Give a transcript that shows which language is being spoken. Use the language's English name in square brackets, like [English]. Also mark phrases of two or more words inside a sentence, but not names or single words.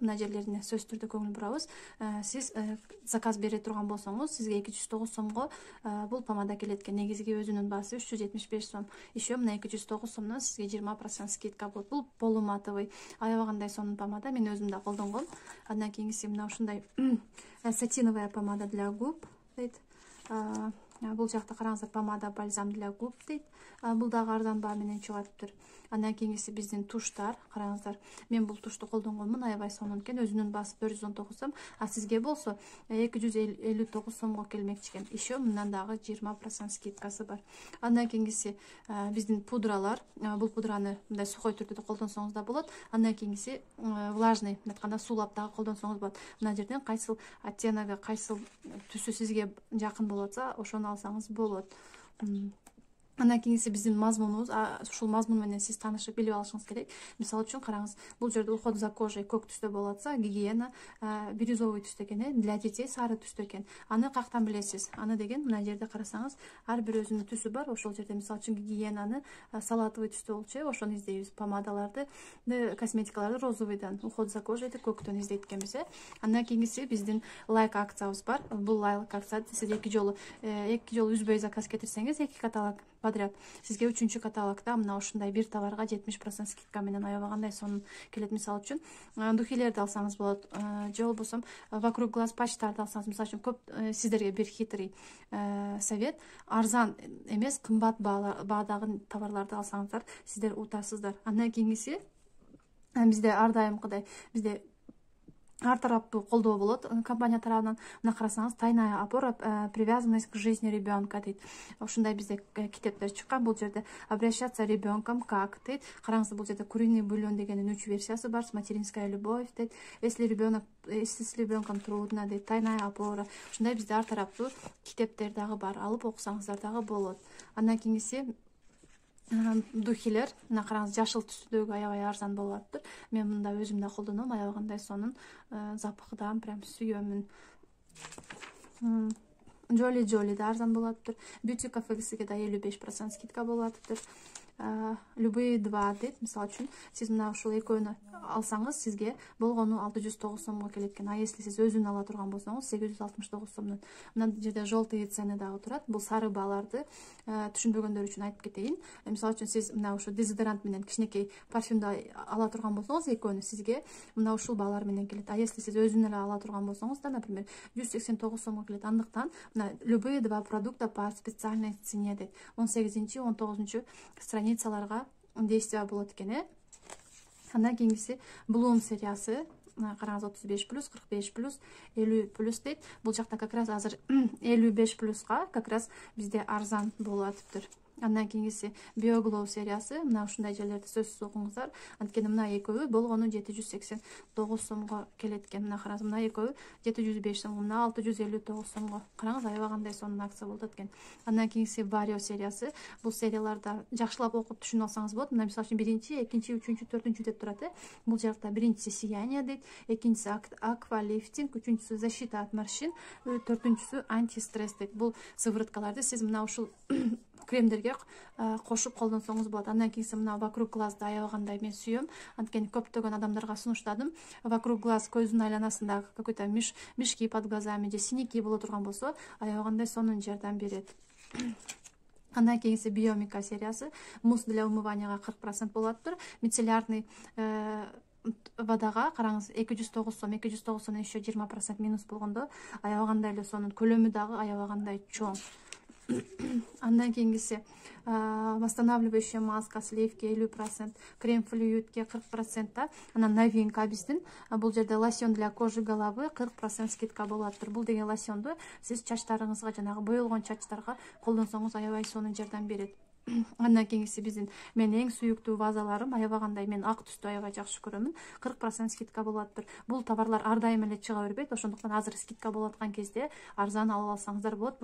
[Kyrgyz] Мына жерлерине сөзсүз түрдө көңүл бурабыз. Сиз заказ бере турган болсоңуз, сизге 209 сомго бул помада келет экен. Негизги өзүнүн баасы 375 сом. Еще мына 209 сомдон сизге 20% скидка болот. Бул полуматовый аябагандай сонун помада. Мен өзүм да колдонгом. Андан кийинкиси мына ушундай [Russian] сатиновая помада для губ [Kyrgyz] дейт. Бул жакта караңыздар, [Russian] помада бальзам для губ дейт. [Kyrgyz] Бул дагы арзан баа менен чыгаптыр. Андан кийинкиси биздин туштар. Караңыздар, мен бул тушту колдонгонмун, аябай сонун экен. Өзүнүн баасы 419 сом, сизге болсо 259 сомго келмекчи экен. Еще мындан дагы 20% скидкасы бар. Андан кийинкиси биздин пудралар. Бул пудраны мындай сухой түрдө да колдонсоңуз да болот. Андан кийинкиси влажный, айтканда суулап дагы колдонсоңуз болот. Мына жерден кайсыл оттеногу, кайсыл түсү сизге жакын болот атса, ошону алсаңыз болот. Андан кийинкиси биздин мазмунубуз. Ушул мазмун менен сиз таанышып билип алышыңыз керек. Мисалы үчүн караңыз, бул жерде [Russian] уход за кожей [Kyrgyz] көк түстө болот атса, [Russian] гигиена бирюзовый [Kyrgyz] түстө экен, [Russian] для детей [Kyrgyz] сары түстө экен. Аны каяктан билесиз? Аны деген мына жерде карасаңыз, ар бир өзүнүн түсү бар. Ошол жерде мисалы үчүн гигиенаны салатовый түстө болчу, ошону издейбиз. Помадаларды, косметикаларды розовыйдан, [Russian] уход за кожейди [Kyrgyz] көктөн издейт экенбиз. Андан кийинкиси биздин лайк акциябыз бар. Бул лайк акция сиз эки жолу үзбөй заказ кетирсеңиз, эки каталог подряд сизге 3-чү каталогда мына ушундай бир товарга 70% скидка менен аябагандай сонун келет. Мисалы үчүн духилерди алсаңыз болот, же болбосо [Russian] вокруг глаз [Kyrgyz] патчтарды алсаңыз. Мисалы үчүн көп сиздерге бир [Russian] хитрый совет: [Kyrgyz] арзан эмес, кымбат баадагы товарларды алсаңыздар, сиздер утасыздар. Андан кийинкиси бизде ар дайымкыдай бизде ар тараптуу колдоо болот компания тарабынан. Мына карасаңыз, [Russian] тайная опора, привязанность к жизни ребенка дейт. [Kyrgyz] Ушундай бизде китептер чыккан. Бул жерде [Russian] обращаться ребенком как [Kyrgyz] дейт. Караңыз, бул жерде [Russian] куриный бульон [Kyrgyz] дегенин 3 версиясы бар. [Russian] Материнская любовь дейт. Если с ребенком трудно дейт. Тайная опора. [Kyrgyz] Ушундай бизде ар тараптуу китептер дагы бар. Алып окусаңыздар дагы болот. Андан кийинкиси духилер. Мына караңыз, жашыл түстөгү аябай арзан болуп атыптыр. Мен мында өзүм да колдоном, аябагандай сонун, [Russian] запахыдан прям [Kyrgyz] сүйөмүн. Жоли да арзан болуп атыптыр. Beauty кафегисиге да 55% скидка болуп атыптыр. [Russian] Любые два дейт. [Kyrgyz] Мисалы үчүн сиз мына ушул экөөнү алсаңыз, сизге болгону 609 сомго келет экен. Если сиз өзүн ала турган болсоңуз, 869 сомдон. Мына жерде [Russian] желтые цены [Kyrgyz] дагы турат. Бул сары бааларды түшүнбөгөндөр үчүн айтып кетейин. Мисалы үчүн сиз мына ушул дезодорант менен кичинекей парфюмду ала турган болсоңуз, экөөнү сизге мына ушул баалар менен келет. Если сиз өзүн эле ала турган болсоңуз да, например, 189 сомго келет. Андыктан мына [Russian] любые два продукта по специальной цене дейт. [Kyrgyz] 18-19 [Russian] страницаларга действия [Kyrgyz] болот экен. Андан кийинкиси Bloom сериясы. Караңыз, 35+, 45+, 50+ дейт. Бул жакта [Russian] как раз [Kyrgyz] азыр 55+га [Russian] как раз [Kyrgyz] бизде арзан болуп атыптыр. Андан кийинкиси BioGlow сериясы. Мына ушундай жерлерди сөзсүз окуңуздар. Анткени мына экөөү болгону 789 сомго келет экен. Мына караңыз, мына экөөү 705 сомго, мына 659 сомго. Караңыз, аябагандай сонун акция болуп атат экен. Андан кийинкиси Vario сериясы. Бул серияларда жакшылап окуп түшүнүп алсаңыз болот. Мына мисалы үчүн 1-чи, 2-чи, 3-чү, 4-чү деп турат. Бул жакта 1-чиси сияние дейт, 2-чиси аквалифтинг, 3-чүсү [Russian] защита от морщин, [Kyrgyz] 4-чүсү антистресс дейт. Бул сывороткаларды сиз мына ушул кремдерге кошуп колдонсоңуз болот. Андан кийинси мына [Russian] вокруг глазды [Kyrgyz] аябагандай мен сүйөм. Анткени көптөгөн адамдарга сунуштадым. [Russian] Вокруг глаз, [Kyrgyz] көздүн айланасында [Russian] какой-то мешки под глазами [Kyrgyz] же синяки боло турган болсо, аябагандай сонун жардам берет. Андан кийинси Биомика сериясы. [Russian] Мусс для умыванияга [Kyrgyz] 40% болуп атыптыр. [Russian] Мицеллярный водага [Kyrgyz] караңыз, 209 сом, 209 сомдон еще 20% минус болгондо аябагандай эле сонун, көлөмү дагы аябагандай чоң. Андан кийинкиси [Russian] восстанавливающая маска, сливки 50%, крем флюидке 40%. [Kyrgyz] Анан новинка биздин. Бул жерде [Russian] лосьон для кожи головы [Kyrgyz] 40% скидка болуп атыптыр. Бул деген лосьонду сиз чачтарыңызга, жанагы боелгон чачтарга колдонсоңуз аябай сонун жардам берет. Андан кийинкиси менин эң сүйүктүү вазаларым, аябагандай мен ак түстү аябай жакшы көрөмүн. 40% скидка болуп атыптыр. Бул товарлар ар дайым эле чыга бербейт, ошондуктан азыр скидка болуп аткан кезде арзан алып алсаңыздар болот.